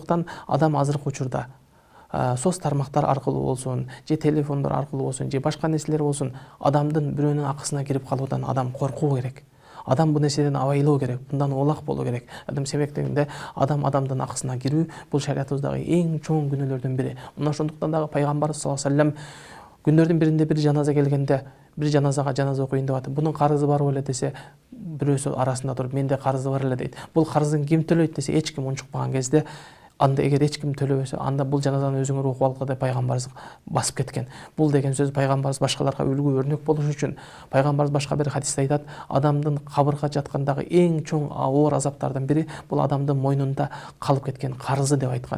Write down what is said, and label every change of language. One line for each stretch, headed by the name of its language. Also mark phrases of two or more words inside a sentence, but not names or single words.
Kyrgyz: Мына ошондуктан адам азыркы учурда соц тармактар аркылуу болсун, же телефондор аркылуу болсун, же башка нерселер болсун, адамдын бирөөнүн акысына кирип калуудан адам коркуу керек. Адам бул нерседен абайлоо керек, мындан улак болуу керек. Адам себептегенде адамдын акысына кирүү бул шариятыбыздагы эң чоң күнөөлөрдүн бири. Мына ошондуктан дагы пайгамбарыбыз
Arabic: صلى الله عليه وسلم
Kyrgyz: күндөрдүн биринде бир жаназа келгенде, бир жаназага жаназа окуйын деп атып, бунун карызы бар беле десе, бирөөсү арасында туруп, менде карызы бар эле дейт. Бул карызын ким төлөйт десе, эч ким унчукпаган кезде, анда эгер эч ким төлөбөсө, анда бул жаназаны өзүңөр окуп алгыла деп пайгамбарыбыз басып кеткен. Бул деген сөз пайгамбарыбыз башкаларга үлгү өрнөк болуш үчүн. Пайгамбарыбыз башка бир хадисте айтат, адамдын кабырга жаткандагы эң чоң оор азаптардын бири бул адамдын мойнунда калып кеткен карызы деп айткан.